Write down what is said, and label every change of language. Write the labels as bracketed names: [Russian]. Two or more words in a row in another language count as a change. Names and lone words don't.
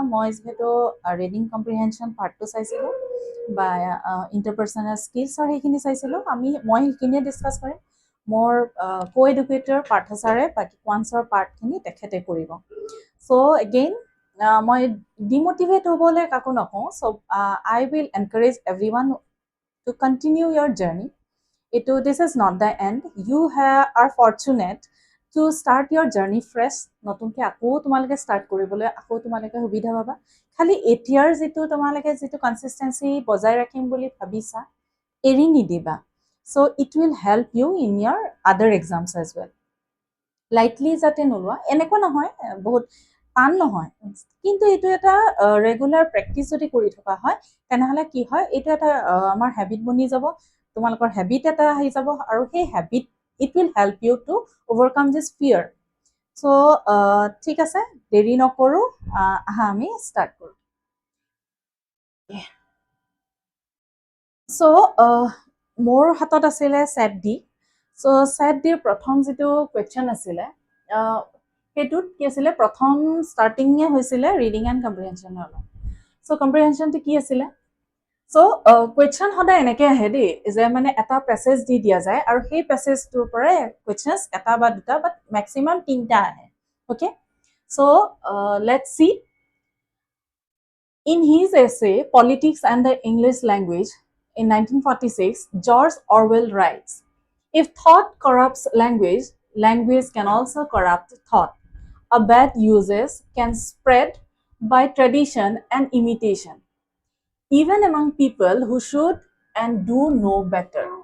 [Assamese] মই যিহেতু [English] reading comprehension [Assamese] পাৰ্টটো চাইছিলোঁ, বা [English] interpersonal skills [Assamese] সেইখিনি চাইছিলোঁ, মই সেইখিনিয়ে ডিছকাছ কৰিম। মোৰ কো এডুকেটৰ পাৰ্থ ছাৰে বাকী কোৱান্সৰ পাৰ্টখিনি তেখেতে কৰিব। চ' এগেইন মই ডিম'টিভেট হ'বলৈ কাকো নকওঁ। [English] so I will encourage every one to continue your journey. This is not the end. You are fortunate to start your journey fresh. [Assamese] নতুনকৈ আকৌ তোমালোকে ষ্টাৰ্ট কৰিবলৈ আকৌ তোমালোকে সুবিধা পাবা। খালি এতিয়াৰ তোমালোকে যিটো কনচিষ্টেঞ্চি বজাই ৰাখিম বুলি ভাবিছা, এৰি নিদিবা। [English] so it will help you in your other exams as well. [Assamese] লাইটলি যাতে নোলোৱা, এনেকুৱা নহয় বহুত টান নহয়, কিন্তু এইটো এটা ৰেগুলাৰ প্ৰেক্টিচ যদি কৰি থকা হয়, তেনেহ'লে কি হয়, এইটো এটা আমাৰ হেবিট বনি যাব। তোমালোকৰ হেবিট এটা আহি যাব, আৰু সেই হেবিট [English] it will help you to overcome this fear. [Assamese] চ' ঠিক আছে, দেৰি নকৰোঁ, আহা আমি ষ্টাৰ্ট কৰোঁ। চ' মোৰ হাতত আছিলে ছেট ডি। চ' ছেট ডিৰ প্ৰথম যিটো কুৱেশ্যন আছিলে, সেইটোত কি আছিলে, প্ৰথম ষ্টাৰ্টিঙে হৈছিলে [English] reading and comprehension [Assamese] লগত। চ' কম্প্ৰিহেনশ্যনটো কি আছিলে? চ' কুৱেশ্যন সদায় এনেকৈ আহে দেই, যে মানে এটা পেছেজ দি দিয়া যায়, আৰু সেই পেছেজটোৰ পৰাই কুৱেশ্যনছ এটা বা দুটা, [English] but maximum [Assamese] 3টা আহে। [English] okay, so let's see. In his essay, Politics and the English Language, in 1946, George Orwell writes, "If thought corrupts language, language can also corrupt thought. A bad usage can spread by tradition and imitation, even among people who should and do know better."